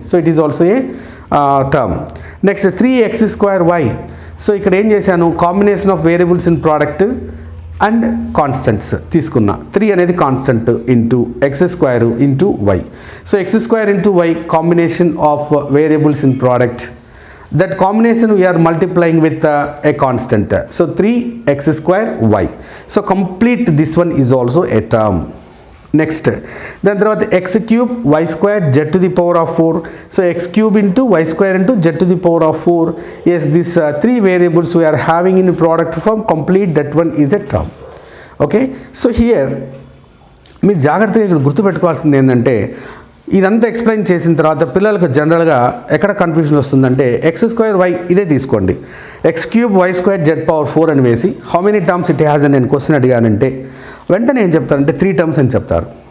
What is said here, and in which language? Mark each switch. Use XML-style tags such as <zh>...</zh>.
<en>So it is also a term. Next 3x² y. So</en> <te>ఇక్కడ ఏం చేశాను,</te> <en>combination of variables in product</en> <te>and constants తీసుకున్నా. 3 అనేది constant into X square into why.</te> <en>So x square into y combination of variables in product. That combination we are multiplying with a constant. So 3x square y. So complete this one is also a term. Next, then తర్వాత x cube y square z to the power of 4. So x cube into y square into z to the power of 4. Yes, these 3 variables we are having in product form. Complete that one is a term. Okay, so here</en> <te>మీరు జాగ్రత్తగా ఇక్కడ గుర్తుపెట్టుకోవాల్సింది ఏంటంటే, ఇదంతా explain చేసిన తర్వాత పిల్లలకు జనరల్గా ఎక్కడ కన్ఫ్యూజన్ వస్తుందంటే, ఎక్స్ స్క్వేర్ వై ఇదే తీసుకోండి, X cube y square Z power 4 అని వేసి</te> <en>how many terms it has</en> <te>అని నేను క్వశ్చన్ అడిగానంటే వెంటనే ఏం చెప్తారంటే 3 టర్మ్స్ అని చెప్తారు.</te>